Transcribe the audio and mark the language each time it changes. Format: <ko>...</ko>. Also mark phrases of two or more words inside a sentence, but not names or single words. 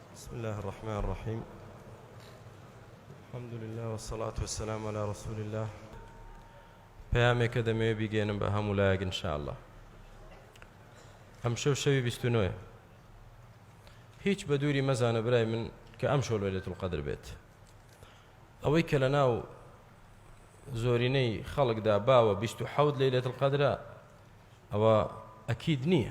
<ar>بسم الله الرحمن الرحيم. الحمد لله والصلاة والسلام على رسول الله.</ar> <ckb>پەیامێکە دەمەوێ بیگەێنم بە هەموو لایەک ئینشاءالله. ئەم شەوی 29 هیچ بە دووری مەزانە برای من کە ئەم شەو لەیلەتول قەدر بێت. ئەوەی کە لە ناو زۆرینەی خەڵکدا باوە 27 لەیلەتول قەدرە ئەوە ئەکید نییە.</ckb>